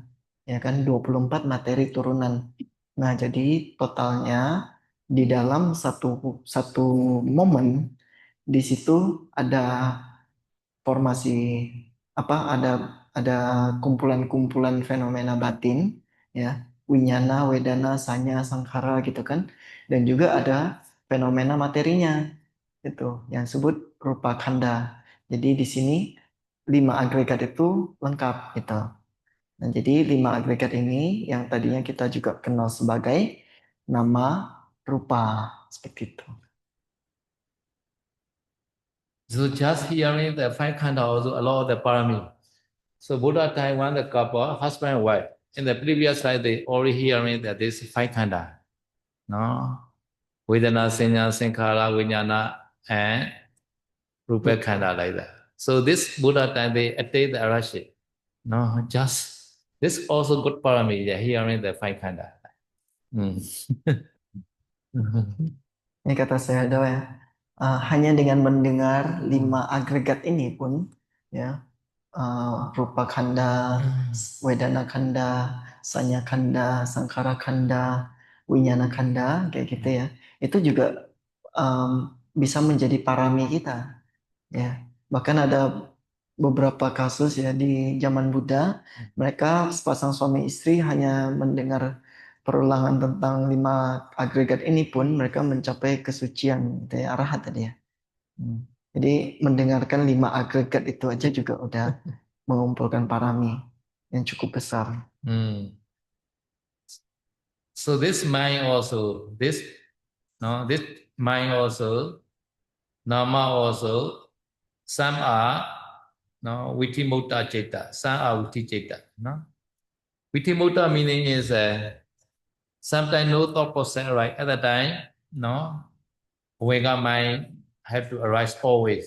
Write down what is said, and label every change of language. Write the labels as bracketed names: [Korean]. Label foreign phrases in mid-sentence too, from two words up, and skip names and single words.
[Indonesian] Ya kan 24 materi turunan. Nah, jadi totalnya di dalam satu satu momen di situ ada formasi ada kumpulan-kumpulan fenomena batin ya, [Pali] winyana, wedana, sanya, sankhara [Indonesian] gitu kan, dan juga ada fenomena materinya itu yang disebut [Pali] rupa khanda. [Indonesian] Jadi di sini 5 agregat itu lengkap gitu. Nah, jadi 5 agregat ini yang tadinya kita juga kenal sebagai [Pali] nama rupa [Indonesian] seperti itu. [English] So just hearing the five khanda also allow the parami. So Buddha time when the couple, husband and wife, in the previous slide they already hearing that this five khanda, no? [Pali] Vedana, Sanya, Sankhara, Vijnana, and Rupa khanda [English] like that. So this Buddha time they attain the arashi. No, just this also good parami, yeah, hearing the five khanda. Mm. [Indonesian] Ini kata saya doa ya. Hanya dengan mendengar 5 agregat ini pun ya, [Pali] rupa khanda, wedana khanda, sanya khanda, sankhara khanda, winyana khanda [Indonesian] kayak gitu ya. Itu juga bisa menjadi parami kita ya. Bahkan ada beberapa kasus ya di zaman Buddha, mereka sepasang suami istri hanya mendengar perulangan tentang 5 agregat ini pun mereka mencapai kesucian gitu ya, arahat tadi ya. Jadi mendengarkan 5 agregat itu aja juga udah mengumpulkan parami yang cukup besar. [English] So this mind also, this mind also, nama also, some are [Pali] Vitimutta Citta, [English] some are [Pali] Viti Citta. [English] No? Vitimutta meaning is sometimes no thought process right at the time, no, Vega mind have to arise always.